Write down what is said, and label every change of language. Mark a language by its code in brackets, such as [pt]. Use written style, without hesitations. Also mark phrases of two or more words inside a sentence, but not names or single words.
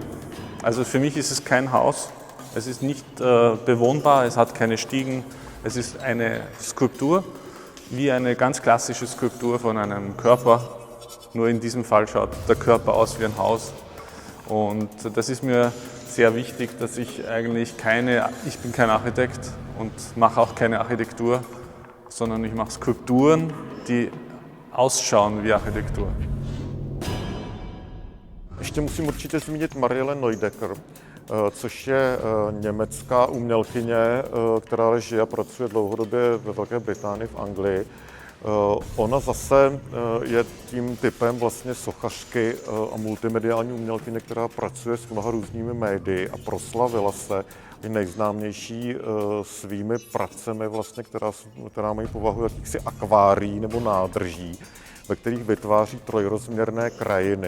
[de] Also für mich ist es kein Haus, es ist nicht bewohnbar, es hat keine Stiegen, Es ist eine Skulptur, wie eine ganz klassische Skulptur von einem Körper, nur in diesem Fall schaut der Körper aus wie ein Haus. Und das ist mir sehr wichtig, dass ich bin kein Architekt und mache auch keine Architektur, sondern ich mache Skulpturen, die ausschauen wie Architektur. [cs] Ještě musím určitě zmínit Mariele Neudecker, což je německá umělkyně, která žije a pracuje dlouhodobě ve Velké Británii v Anglii. Ona zase je tím typem vlastně sochařky a multimediální umělkyně, která pracuje s mnoha různými médii a proslavila se nejznámější svými pracemi, vlastně, která mají povahu jakýchsi akvárií nebo nádrží, ve kterých vytváří trojrozměrné krajiny.